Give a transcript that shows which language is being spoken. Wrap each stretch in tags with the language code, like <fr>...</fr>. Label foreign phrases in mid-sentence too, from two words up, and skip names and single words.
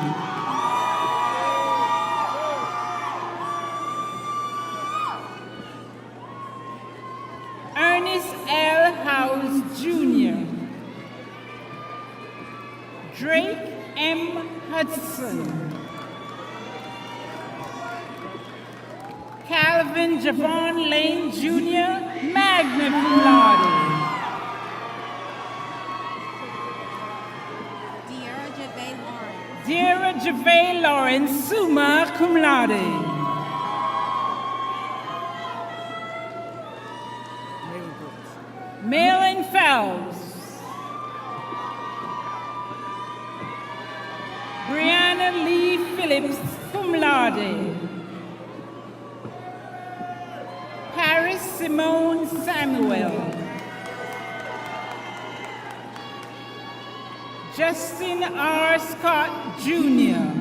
<en>Ernest L. House Jr. Drake M. Hudson. Calvin Javon Lane Jr.,</en> <la>magna cum laude.</la> <en>Deara Javay Lawrence,</en> <la>summa cum laude.</la> <en>Malin Phelps. Brianna Lee Phillips,</en> <la>cum laude.</la> <en>Paris Simone Samuel. Justin R. Scott Jr.</en>